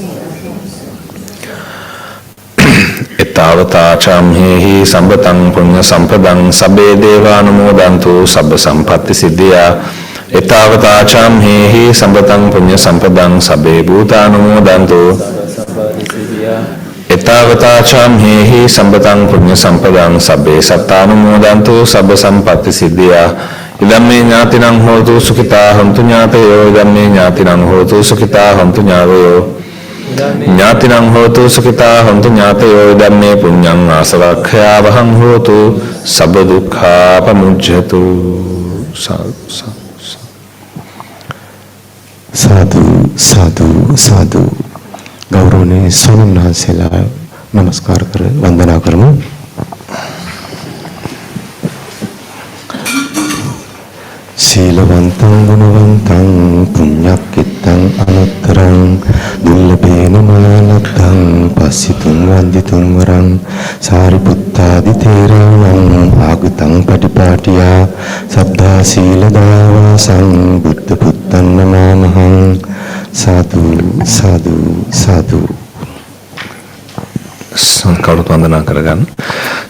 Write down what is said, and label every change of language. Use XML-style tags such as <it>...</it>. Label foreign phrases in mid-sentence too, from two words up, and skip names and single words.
<pi>etaවතා චම්හෙහි සම්පතං පුඤ්ඤ සම්පදං සබ්බේ දේවානුමෝදන්තු සබ්බ සම්පatti සිද්ධියා etaවතා චම්හෙහි සම්පතං පුඤ්ඤ සම්පදං සබ්බේ භූතානුමෝදන්තු etaවතා චම්හෙහි සම්පතං පුඤ්ඤ සම්පදං සබ්බේ සත්තානුමෝදන්තු සබ්බ සම්පatti සිද්ධියා ඉදම්මේ ඥාතිනං හෝතු සුඛිතා හොන්තු ඥාතයෝ ඉදම්මේ ඥාතිනං හෝතු සුඛිතා හොන්තු ඥාතයෝ ඥාතිනං හෝතු සුඛිතා හොන්තු ඥාතයෝ ඉදම්මේ පුඤ්ඤං ආසවක්ඛයා වහං හෝතු සබ්බ දුක්ඛා පමුච්ඡතු.</pi> <si>සාදු සාදු සාදු. ගෞරවනීය ස්වාමීන් වහන්සේලා නමස්කාර කර වන්දනා කරමු.</si> <pi>සීලවන්තං ගුණවන්තං පුඤ්ඤක්කිතං අනුත්තරං දුල්ලභේන මානත්තං පස්සිතුං වන්දිතුං වරං සාරිපුත්තාදි තේරණං ආගතං පටිපාටියා සබ්බා සීලදාවාසං බුද්ධ පුත්තං නමාමහං.</pi> <si>සාදු සාදු සාදු. සංකල්ප වන්දනා කරගන්න.</si>